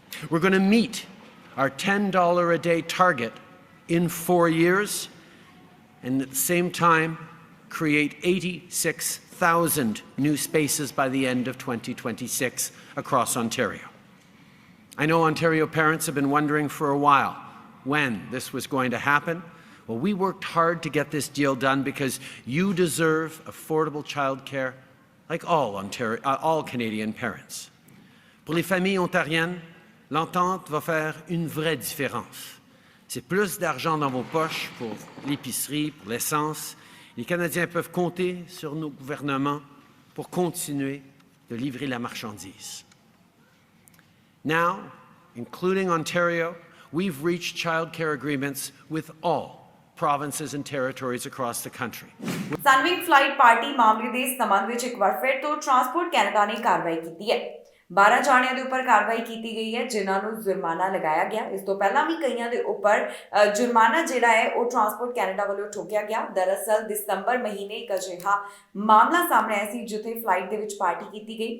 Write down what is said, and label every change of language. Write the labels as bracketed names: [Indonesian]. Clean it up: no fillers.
[English] We're going to meet our $10 a day target in 4 years, and at the same time create 86,000 new spaces by the end of 2026 across Ontario. I know Ontario parents have been wondering for a while when this was going to happen. Well, we worked hard to get this deal done because you deserve affordable childcare like all Canadian parents. [French] Pour les familles ontariennes, l'entente va faire une vraie différence. C'est plus d'argent dans vos poches pour l'épicerie, pour l'essence. Les Canadiens peuvent compter sur nos gouvernements pour continuer de livrer la marchandise. [English] Now, including Ontario, we've reached childcare agreements with all provinces and territories across the country. [Punjabi] ਸਨਵਿੰਗ flight party ਮਾਮਲੇ ਦੇ ਸੰਬੰਧ ਵਿੱਚ ਇੱਕ ਵਾਰ ਫਿਰ ਤੋਂ transport Canada ਨੇ ਕਾਰਵਾਈ ਕੀਤੀ ਹੈ। 12 ਜਾਣਿਆਂ ਦੇ ਉੱਪਰ ਕਾਰਵਾਈ ਕੀਤੀ ਗਈ ਹੈ ਜਿਨ੍ਹਾਂ ਨੂੰ ਜੁਰਮਾਨਾ ਲਗਾਇਆ ਗਿਆ। ਇਸ ਤੋਂ ਪਹਿਲਾਂ ਵੀ ਕਈਆਂ ਦੇ ਉੱਪਰ ਜੁਰਮਾਨਾ ਜਿਹੜਾ ਹੈ ਉਹ ਟਰਾਂਸਪੋਰਟ ਕੈਨੇਡਾ ਵੱਲੋਂ ਠੋਕਿਆ ਗਿਆ। ਦਰਅਸਲ ਦਸੰਬਰ ਮਹੀਨੇ ਇੱਕ ਅਜਿਹਾ ਮਾਮਲਾ ਸਾਹਮਣੇ ਆਇਆ ਸੀ ਜਿੱਥੇ ਫਲਾਈਟ ਦੇ ਵਿੱਚ ਪਾਰਟੀ ਕੀਤੀ ਗਈ।